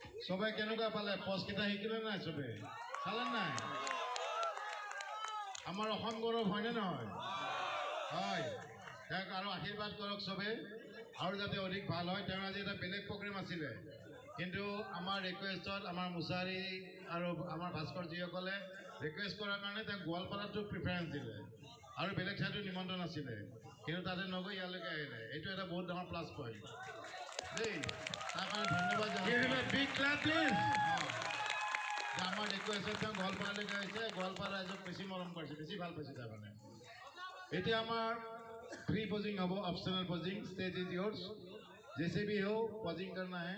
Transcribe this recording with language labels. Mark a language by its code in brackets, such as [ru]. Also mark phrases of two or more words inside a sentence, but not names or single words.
[as] সবাই কেনেকুৱা পালে পষ্টকেইটা শিকিলে নাই চবে চালে নাই আমাৰ অসম গৌৰৱ হয়নে নহয় হয় তেওঁক আৰু আশীৰ্বাদ কৰক চবে আৰু যাতে অধিক ভাল হয় তেওঁ আজি এটা বেলেগ প্ৰগ্ৰেম আছিলে কিন্তু আমাৰ ৰিকুৱেষ্টত আমাৰ মুছাৰী আৰু আমাৰ ভাস্কৰজীসকলে ৰিকুৱেষ্ট কৰাৰ কাৰণে তেওঁক গোৱালপাৰাটো প্ৰিফাৰেঞ্চ দিলে আৰু বেলেগ ঠাইতো নিমন্ত্ৰণ আছিলে কিন্তু তাতে নগৈ ইয়ালৈকে আহিলে এইটো এটা বহুত ডাঙৰ [en] plus point [as] দেই তাৰ কাৰণে ধন্যবাদ আমাৰ ৰিকুৱেষ্টত তেওঁ গোৱালপাৰালৈকে আহিছে গোৱালপাৰা ৰাইজক বেছি মৰম কৰিছে বেছি ভাল পাইছে তাৰমানে এতিয়া আমাৰ फ्री [en] पोजिंग अब optional posing stage is yours [hi] जैसे भी हो [en] पोजिंग [hi] करना है